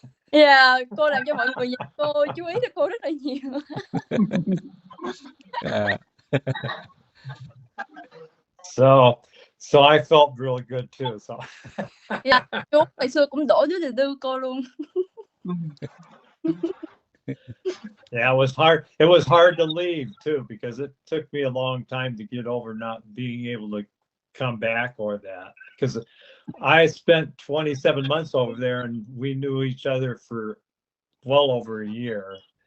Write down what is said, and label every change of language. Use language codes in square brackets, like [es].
[vi] Yeah, cô làm cho mọi người nhìn cô, chú ý tới cô rất là nhiều. [en] So I felt really good too. So [vi] Yeah, chú ngày xưa cũng đổ đứa từ cô luôn. [en] yeah, it was hard to leave too, because it took me a long time to get over not being able to come back or that, because I spent 27 months over there and we knew each other for well over a year.